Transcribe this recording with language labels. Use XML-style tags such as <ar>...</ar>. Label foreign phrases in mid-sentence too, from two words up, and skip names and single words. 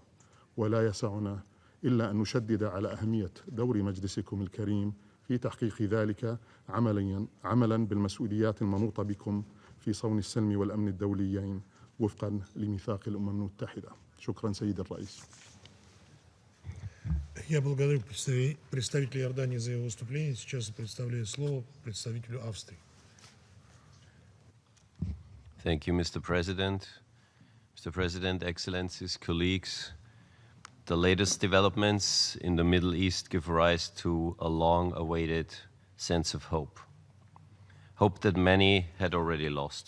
<ar>ولا يسعنا إلا أن نشدد على أهمية دور مجلسكم الكريم في تحقيق ذلك عملا بالمسؤوليات المنوطة بكم في صون السلم والأمن الدوليين وفقا لميثاق الأمم المتحدة. شكرا سيد الرئيس.</ar> <ru>Я благодарю представителя Иордании за его выступление. Сейчас предоставляю слово представителю Австрии.</ru> <en>Thank you, Mr. President. Mr. President, Excellencies, colleagues, the latest developments in the Middle East give rise to a long-awaited sense of hope. Hope that many had already lost.</en>